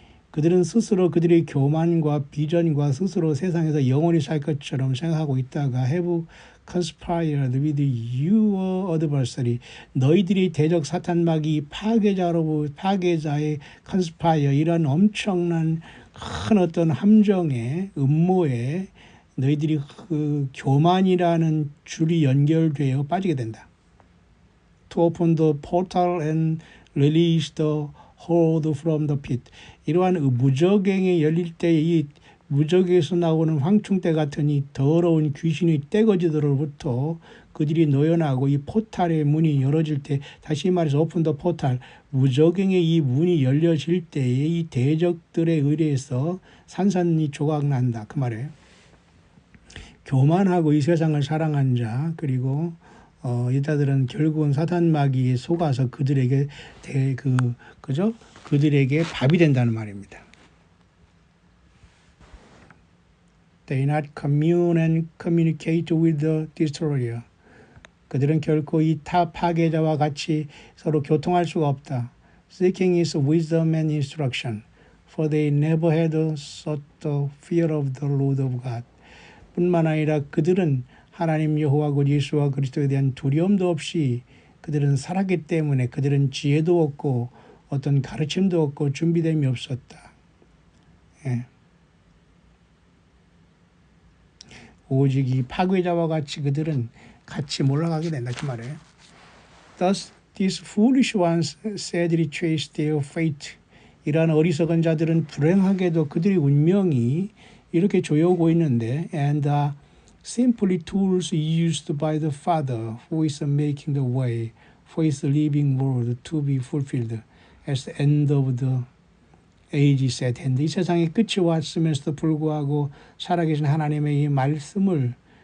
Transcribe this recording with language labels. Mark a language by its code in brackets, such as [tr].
[ko] 그들은 스스로 그들의 교만과 비전과 스스로 세상에서 영원히 살 것처럼 생각하고 있다가 [en] have conspired with your adversary. [ko] 너희들이 대적 사탄마귀 파괴자의 conspire 이런 엄청난 큰 어떤 함정에 음모에 너희들이 그 교만이라는 줄이 연결되어 빠지게 된다. [en] To open the portal and release the hold from the pit. [ko] 이러한 무저갱이 열릴 때 이 무저갱에서 나오는 황충대 같은 이 더러운 귀신의 떼거지들로부터 그들이 노여나고 이 포탈의 문이 열어질 때 다시 말해서 [en] 오픈 더 포탈 [ko] 무저갱의 이 문이 열려질 때에 이 대적들에 의해서 산산이 조각난다. 그 말이에요. 교만하고 이 세상을 사랑한 자 그리고 이자들은 결국은 사탄 마귀에 속아서 그들에게 그죠? 그들에게 밥이 된다는 말입니다. [en] They not commune and communicate with the destroyer. [ko] 그들은 결코 이 파괴자와 같이 서로 교통할 수가 없다. [en] Seeking his wisdom and instruction, for they never had sought the fear of the Lord of God. [ko] 뿐만 아니라 그들은 하나님 여호와 곧 예수와 그리스도에 대한 두려움도 없이 그들은 살았기 때문에 그들은 지혜도 없고 어떤 가르침도 없고 준비됨이 없었다. 예. 오직 이 파괴자와 같이 그들은 같이 몰락하게 된다 그 말이에요. [en] Thus these foolish ones sadly trace their fate. [ko] 이러한 어리석은 자들은 불행하게도 그들의 운명이 이렇게 조여오고 있는데 [en] and are simply tools used by the Father who is making the way for his living word to be fulfilled as the end of the age is at hand. [ko] 이 세상의 끝이 왔음에도 불구하고 살아계신 하나님의 이 말씀을